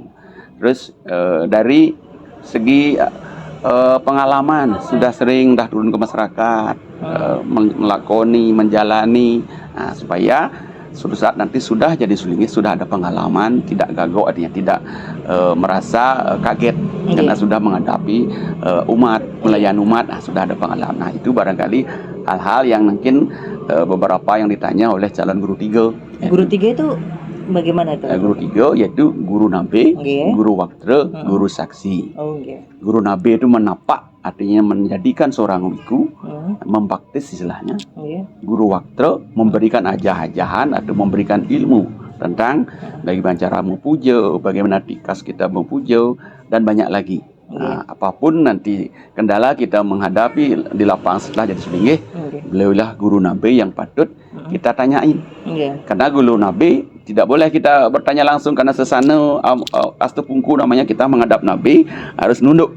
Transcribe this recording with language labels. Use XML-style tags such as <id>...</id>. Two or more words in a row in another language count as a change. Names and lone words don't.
<id>Terus dari segi pengalaman, sudah sering turun ke masyarakat, melakoni, menjalani, supaya suatu saat nanti sudah jadi sulingge, sudah ada pengalaman, tidak gagok, artinya tidak merasa kaget karena sudah menghadapi umat, melayani umat, sudah ada pengalaman. Nah, itu barangkali hal-hal yang mungkin beberapa yang ditanya oleh calon guru tiga. Guru tiga itu bagaimana itu? Guru tiga yaitu guru nabe, guru waktra, guru saksi. Guru nabe itu menapak, artinya menjadikan seorang wiku, membaptis istilahnya. Guru waktra memberikan ajah-ajahan atau memberikan ilmu tentang bagaimana cara memuja, bagaimana tikas kita memuja, dan banyak lagi. Apapun nanti kendala kita menghadapi di lapangan setelah jadi sulinggih, beliaulah guru nabi yang patut kita tanyain. Karena guru nabi tidak boleh kita bertanya langsung, karena sesana astapungku namanya, kita menghadap nabi harus nunduk.</id>